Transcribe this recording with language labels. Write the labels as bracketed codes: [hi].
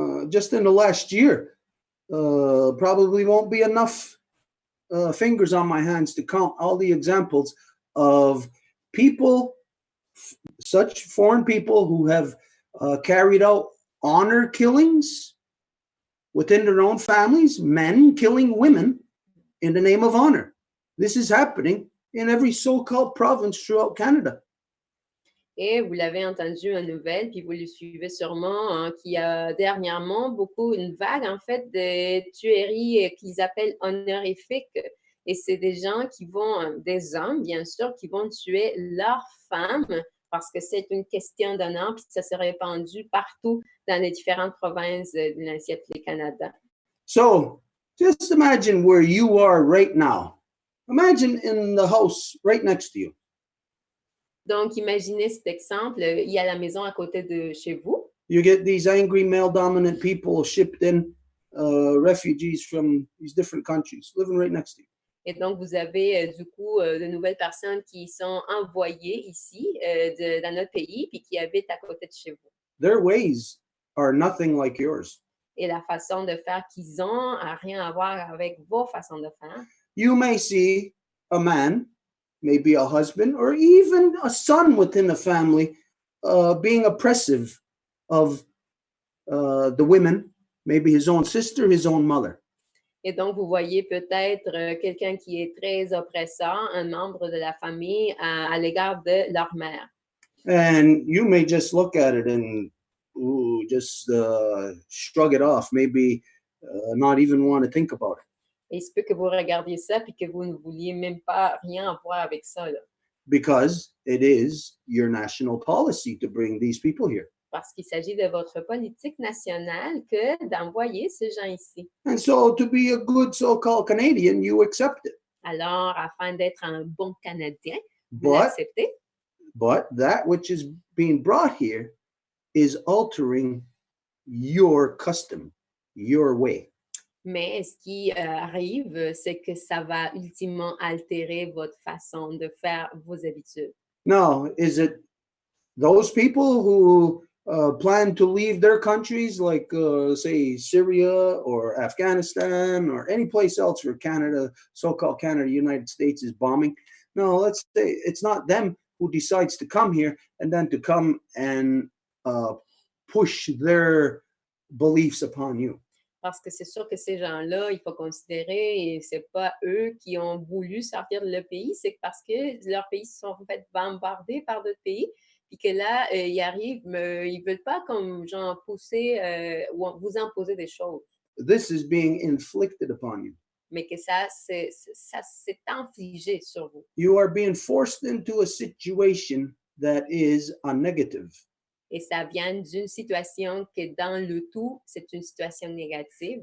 [en] just in the last year, probably won't be enough fingers on my hands to count all the examples of people, such foreign people who have carried out honor killings within their own families, men killing women in the name of honor. This is happening in every so-called province throughout Canada. [fr] Et vous l'avez entendu en nouvelle, puis vous le suivez sûrement, hein, qu'il y a dernièrement une vague en fait de tueries qu'ils appellent honorifiques. Et c'est des gens qui vont, des hommes bien sûr, qui vont tuer leurs femmes parce que c'est une question d'honneur, puis ça s'est répandu partout dans les différentes provinces de l'Assiette du Canada. [en] So, just imagine where you are right now. Imagine in the house right next to you. [fr] Donc, imaginez cet exemple, il y a la maison à côté de chez vous. [en] You get these angry male-dominant people shipped in, refugees from these different countries, living right next to you. [fr] Et donc, vous avez du coup de nouvelles personnes qui sont envoyées ici dans notre pays puis qui habitent à côté de chez vous. [en] Their ways are nothing like yours. [fr] Et la façon de faire qu'ils ont n'a rien à voir avec vos façons de faire. [en] You may see a man, maybe a husband, or even a son within the family being oppressive of the women, maybe his own sister, his own mother. [fr] Et donc, vous voyez peut-être quelqu'un qui est très oppressant, un membre de la famille à l'égard de leur mère. [en] And you may just look at it and just shrug it off, maybe not even want to think about it. [fr] Et il se peut que vous regardiez ça puis que vous ne vouliez même pas rien avoir avec ça, là. [en] Because it is your national policy to bring these people here. [fr] Parce qu'il s'agit de votre politique nationale que d'envoyer ces gens ici. [en] And so to be a good so-called Canadian, you accept it. [fr] Alors, afin d'être un bon Canadien, vous l'acceptez. [en] But that which is being brought here is altering your custom, your way. [fr] Mais ce qui arrive, c'est que ça va ultimement altérer votre façon de faire vos habitudes. [en] Now, is it those people who plan to leave their countries, like, say, Syria or Afghanistan or any place else where Canada, so-called Canada, United States is bombing? No, let's say it's not them who decides to come here and then to come and push their beliefs upon you. [fr] Parce que c'est sûr que ces gens-là, il faut considérer, et c'est pas eux qui ont voulu sortir de leur pays, c'est parce que leurs pays se sont fait bombarder par d'autres pays, puis que là, ils arrivent, mais ils veulent pas comme genre pousser ou vous imposer des choses. [en] This is being inflicted upon you. [fr] Mais que ça s'est infligé sur vous. [en] You are being forced into a situation that is a negative. [fr] Et ça vient d'une situation que dans le tout, c'est une situation négative.